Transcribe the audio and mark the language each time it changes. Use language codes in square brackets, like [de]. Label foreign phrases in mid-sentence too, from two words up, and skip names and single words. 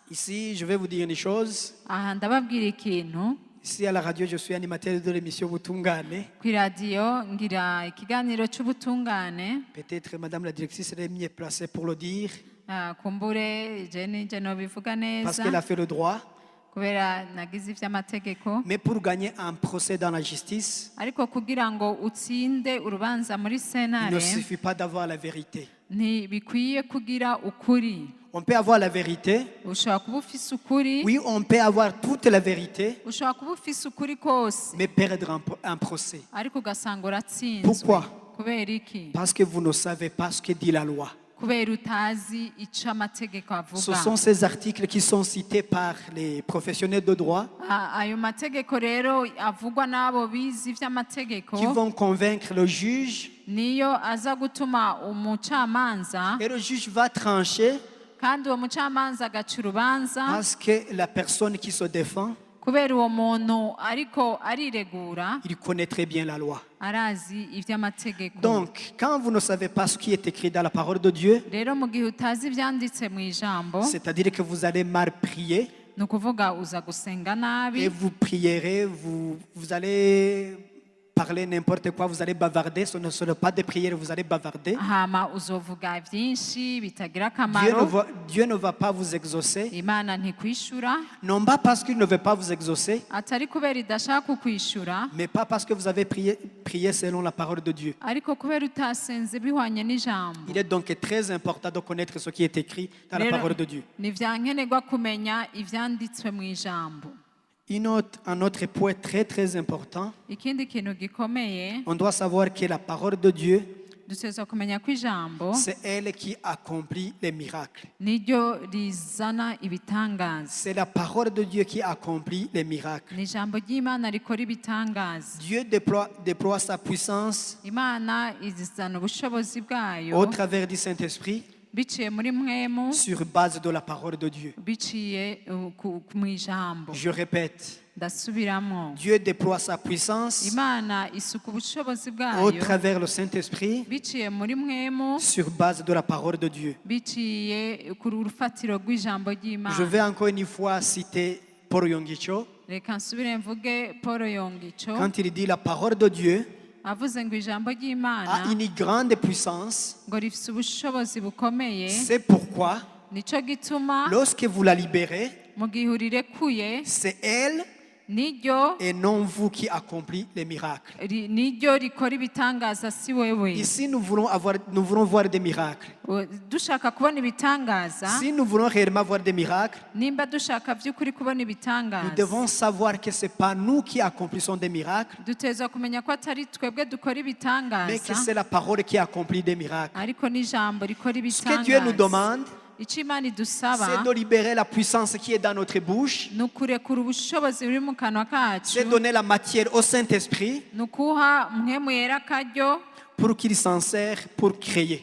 [fr] Ici, je vais vous dire une chose. [rn] Aha ndababwira ikintu. [fr] Ici à la radio, je suis animateur de l'émission Butungane. [rn] Ku iradiyo ngira ikiganiro cy'ubutungane. [fr] Peut-être Madame la directrice est mieux placée pour le dire [rn] Kumbure je nobivuga [fr] parce [rn] neza [fr] qu'elle a fait le droit. [rn] kubera nagize ivy'amategeko, [fr] Mais pour gagner un procès dans la justice, [rn] ariko kugira ngo utsinde urubanza muri [fr] il ne [rn] sentare [fr] suffit pas d'avoir la vérité. [rn] ntibikwiye kugira ukuri. [fr] On peut avoir la vérité. [rn] Ushobora kuba ufise ukuri, [fr] Oui, on peut avoir toute la vérité, [rn] ushobora kuba ufise ukuri kose, [fr] mais perdre un procès. [rn] ariko ugasanga uratsinzwe. [fr] Pourquoi? [rn] Kubera iki? [fr] Parce que vous ne savez pas ce que dit la loi. [rn] Kubera utazi ico amategeko [fr] Ce [rn] avuga. [fr] sont ces articles qui sont cités par les professionnels de droit [rn] Ayo mategeko rero avugwa n'abo bizi ivy'amategeko [fr] qui vont convaincre le juge [rn] niyo aza gutuma umucamanza, [fr] et le juge va trancher [rn] kandi uwo mucamanza agaca urubanza [fr] parce que la personne qui se défend, [rn] kubera uwo muntu ariko ariregura [fr] il connaît très bien la loi. [rn] arazi ivy'amategeko. [fr] Donc, quand vous ne savez pas ce qui est écrit dans la parole de Dieu, [rn] Rero mu gihe utazi ivyanditse mu ijambo, [fr] c'est-à-dire que vous allez mal prier [rn] ni ukuvuga uza gusenga nabi, [fr] et vous prierez, vous allez parler n'importe quoi, vous allez bavarder, ce ne sera pas des prières, vous allez bavarder. [rn] hama uzovuga vyinshi bitagira akamaro. [fr] Dieu ne va pas vous exaucer, [rn] Imana ntikwishura, [fr] non pas parce qu'il ne veut pas vous exaucer, [rn] atari kubera idashaka kukwishura, [fr] mais pas parce que vous avez prié selon la parole de Dieu. [rn] ariko kubera utasenze bihwanye n'ijambo. [fr] Il est donc très important de connaître ce qui est écrit dans la [rn] Rero, [fr] parole de Dieu. [rn] ni vyankenerwa kumenya ivyanditswe mu ijambo. [fr] Un autre point très très important, [rn] Ikindi kintu gikomeye [fr] on doit savoir que la parole de Dieu, [rn] dutezwa kumenya ko ijambo [fr] c'est elle qui accomplit les miracles. [rn] niryo rizana ibitangaza. [fr] C'est la parole de Dieu qui accomplit les miracles. [rn] Ni ijambo ry'Imana rikora ibitangaza. [fr] Dieu déploie sa puissance [rn] Imana izana ubushobozi bwayo [fr] au travers du Saint-Esprit [rn] biciye muri mwemu, [fr] sur base de la parole de Dieu. [rn] biciye mu ijambo. [fr] Je répète, [rn] Ndasubiramo, [fr] Dieu déploie sa puissance [rn] Imana isuka ubushobozi [fr] au [rn] bwayo [fr] travers le Saint-Esprit [rn] biciye muri mwemu, [fr] sur base de la parole de Dieu. [rn] biciye ku rufatiro rw'ijambo [fr] Je [rn] ry'Imana. [fr] vais encore une fois citer Paul Yonggi Cho [rn] Reka nsubire mvuge Paul Yonggi Cho [fr] quand il dit la parole de Dieu, [rn] avuze ngo ijambo [fr] a [rn] ry'Imana [fr] une grande puissance. [rn] ngo rifite ubushobozi bukomeye. [fr] C'est pourquoi, [rn] Nico gituma [fr] lorsque vous la libérez, [rn] mu gihe urirekuye [fr] c'est elle [rn] niryo [fr] et non vous qui accomplit les miracles. [rn] niryo rikora ibitangaza si wewe. [fr] Ici, nous voulons voir des miracles. [rn] Dushaka kubona ibitangaza, [fr] Si nous voulons réellement voir des miracles, [rn] nimba dushaka by'ukuri kubona [fr] nous [rn] ibitangaza, [fr] devons savoir que ce n'est pas nous qui accomplissons des miracles, [rn] duteza kumenya ko atari twebwe dukora [fr] mais que [rn] ibitangaza, [fr] c'est la parole qui accomplit des miracles. [rn] ariko n'ijambo rikora [fr] Ce que Dieu nous [rn] ibitangaza. [fr] demande, [rn] Icyo Imana [fr] c'est [rn] idusaba [fr] de libérer la puissance qui est dans notre bouche, [rn] ni ukurekura ubushobozi buri mu kanwa [fr] c'est [rn] kacu, [fr] donner la matière au Saint-Esprit [rn] ni ukuha mpwemu yera akaryo [fr] pour qu'il s'en sert pour créer.